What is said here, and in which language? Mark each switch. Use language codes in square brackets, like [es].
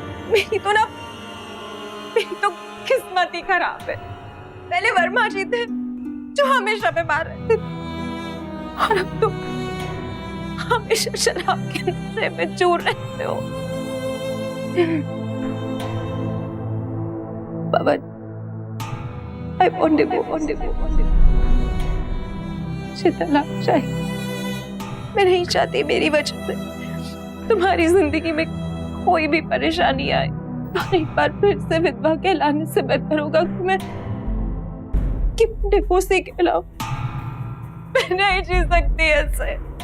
[hi] मेरी तो किस्मत ही खराब है। पहले वर्मा जी थे जो हमेशा बीमार रहते थे, और अब तुम हमेशा शराब के नशे में चूर रहते हो। [en] Pavan, I want divorce. [hi] मुझे तलाक चाहिए। मैं नहीं चाहती मेरी वजह से तुम्हारी जिंदगी में कोई भी परेशानी आए। और एक बार फिर से विधवा कहलाने से बेहतर होगा कि डिवोर्स ही कहलाओ। मैं नहीं जी सकती ऐसे।